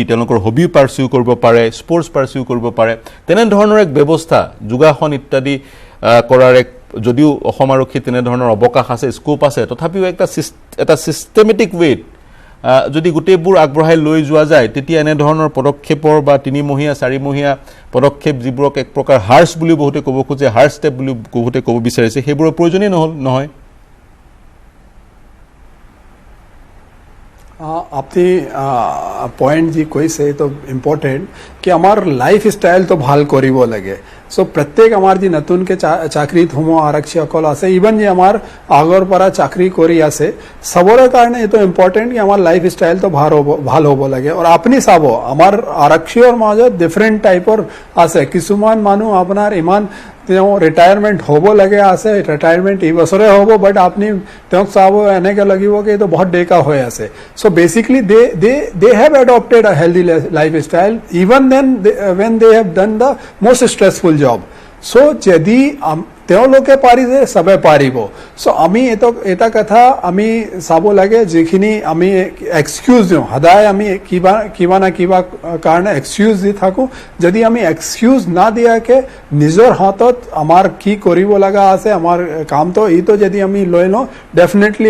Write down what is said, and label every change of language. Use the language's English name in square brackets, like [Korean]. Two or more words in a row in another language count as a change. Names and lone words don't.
[Assamese] তেওঁলোকৰ [English] hobby pursue [Assamese] কৰিব পাৰে [English] sports pursue [Assamese] কৰিব পাৰে তেনে ধৰণৰ এক ব্যৱস্থা যোগাসন ইত্যাদি কৰাৰ এক যদিও অসম আৰক্ষী তেনে ধৰণৰ অৱকাশ আছে স্কোপ আছে তথাপিও এটা [English] systematic way [Assamese] যদি গোটেইবোৰ আগবঢ়াই লৈ যোৱা যায় তেতিয়া এনে ধৰণৰ পদক্ষেপৰ বা 3 মহীয়া 4 মহীয়া পদক্ষেপ যিবোৰক এক প্ৰকাৰ হাৰ্স বুলি বহুতে ক'ব খোজে [English] harsh step [Assamese] বুলি বহুতে ক'ব বিচাৰিছে সেইবোৰৰ প্ৰয়োজনীয় নহয় আপনি পয়েন্ট যি কৈছে তো ইম্পর্টেন্ট কি আমার [English] life style [Assamese] তো ভাল কৰিব লাগে সো প্ৰত্যেক আমাৰ যি নতুনকে চাকৰিত হোম আৰক্ষী সকল আছে ইভন যে আমাৰ আগৰ পৰা চাকৰি কৰি আছে সবৰে কাৰণে এটো ইম্পৰ্টেন্ট কি আমাৰ [English] life style [Assamese] তো ভাল হ'ব লাগে আৰু আপুনি চাব আমাৰ আৰক্ষীৰ মাজত [English] different typeৰ [Assamese] আছে কিছুমান মানুহ আপোনাৰ ইমান তেওঁ ৰিটায়াৰমেন্ট হ'ব লাগে আছে ৰিটায়াৰমেন্ট এই বছৰে হ'ব বাট আপুনি তেওঁক চাব এনেকে লাগিব কি তো বহুত ডেকা হৈ আছে [English] so basically they have adopted a healthy lifestyle even then when they have done the most stressful job so [Assamese] যদি তেওঁলোকে পাৰিছে সবে পাৰিব সো আমি এটা কথা আমি চাব লাগে যিখিনি আমি এক্সকিউজ দিওঁ সদায় আমি কিবা না কিবা কাৰণে এক্সকিউজ দি থাকোঁ যদি আমি এক্সকিউজ না দিয়াকে নিজৰ হাতত আমাৰ কি কৰিব লগা আছে আমাৰ কামটো এইটো যদি আমি লৈ লওঁ ডেফিনেটলি